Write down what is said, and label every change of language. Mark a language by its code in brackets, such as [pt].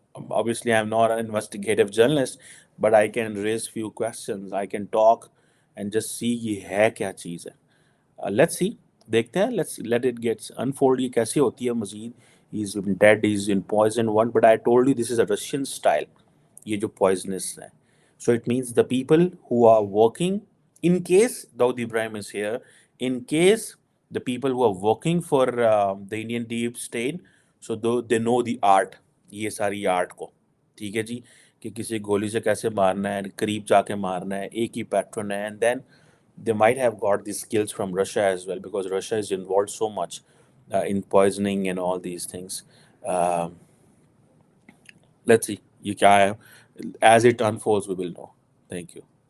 [en] Obviously I'm not an investigative journalist, but I can raise few questions, I can talk and just see [ur] یہ ہے کیا چیز ہے. [en] Let's see, [ur] دیکھتے ہیں, [en] let's let it get unfold. [ur] یہ کیسے ہوتی ہے مزید. [en] He's been dead, he's in poison one, but I told you this is a Russian style, [ur] یہ جو poisonous ہے. [en] So it means the people who are working, in case Dawood Ibrahim is here, in case the people who are working for the Indian deep state, so they know the art, [ur] یہ ساری art کو. ٹھیک ہے جی, کہ کسی گولی سے کیسے مارنا ہے, قریب جا کے مارنا ہے, ایک ہی پیٹرن ہے. [en] And then they might have got these skills from Russia as well, because Russia is involved so much in poisoning and all these things. Let's see [ur] یہ کیا ہے. [en] As it unfolds we will know. Thank you.